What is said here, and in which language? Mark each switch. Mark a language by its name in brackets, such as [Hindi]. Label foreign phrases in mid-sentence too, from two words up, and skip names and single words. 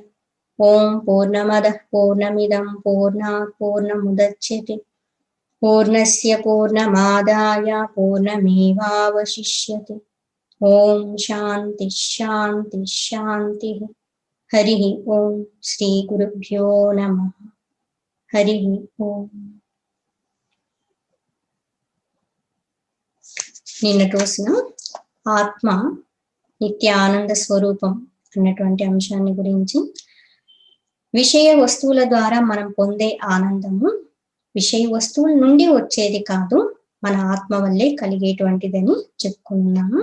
[Sanskrit] ॐ पूर्णमदः पूर्णमिदं पूर्णात् पूर्णमुदच्यते पूर्णस्य पूर्णमादाय पूर्णमेवावशिष्यते. ॐ शान्तिः शान्तिः शान्तिः. हरिः ॐ। श्री गुरुभ्यो नमः. हरिः ॐ. [Telugu] నిన్నటి రోజున ఆత్మ నిత్యానంద స్వరూపం అన్నటువంటి అంశాన్ని గురించి, విషయ వస్తువుల ద్వారా మనం పొందే ఆనందము విషయ వస్తువుల నుండి వచ్చేది కాదు, మన ఆత్మ వల్లే కలిగేటువంటిదని చెప్పుకున్నాము.